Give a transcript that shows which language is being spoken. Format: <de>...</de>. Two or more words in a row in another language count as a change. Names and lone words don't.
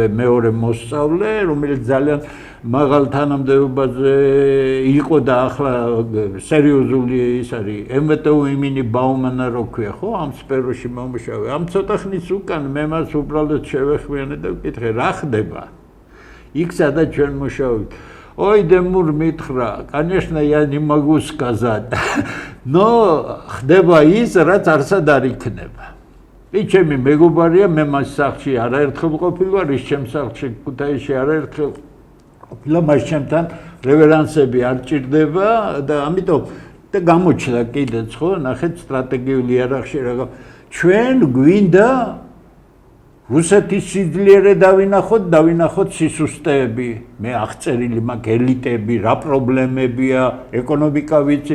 <ka>მეორე მოსწავლე რომელიც ძალიან მაღალ თანამდებობაზე იყო და ახლა სერიოზული ის არის MVTU იმინი ბაუმანა რო ქვია ხო ამ სფეროში მომუშავე ამ ცოტა ხნის უკან მე მას უბრალოდ შევეხმიანე და ვკითხე რა ხდება იქ სადაც ჩვენ მუშაობთ</ka> <ru>Ой, Демур митхра, конечно, я не могу сказать, но</ru> <ka>ხდება ის, რაც არსად არ იქნება. ჩემი მეგობარია, მე მას სახლში არაერთხელ ყოფილვარ, ის ჩემ სახლში ქუთაისში არაერთხელ ყოფილა, მას ჩემთან რევერანსები არ ჭირდება და ამიტომ და გამოჩნდა კიდეც ხო, ნახეთ სტრატეგიული იარაღში რა ჩვენ გვინდა რუსეთის სიძლიერე დავინახოთ სისუსტეები, მე აღწერილი მაქვს ელიტები, რა პრობლემებია, ეკონომიკა ვიცი.</ka>